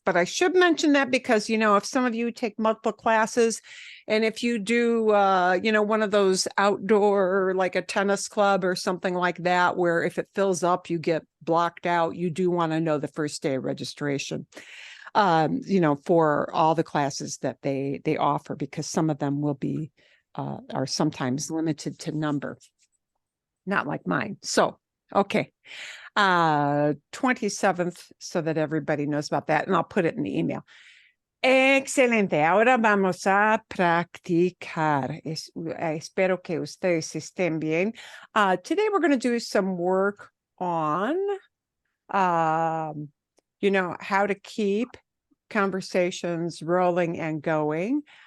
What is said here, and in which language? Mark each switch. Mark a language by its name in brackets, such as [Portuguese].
[English] But I should mention that because, if some of you take multiple classes, and if you do, one of those outdoor, like a tennis club or something like that, where if it fills up, you get blocked out, you do want to know the first day of registration, for all the classes that they offer, because some of them will be, are sometimes limited to number, not like mine. So, okay. 27th, so that everybody knows about that, and I'll put it in the email. [Spanish] Excelente. Ahora vamos a practicar. Espero que ustedes estén bien. [English] Today we're going to do some work on, how to keep conversations rolling and going.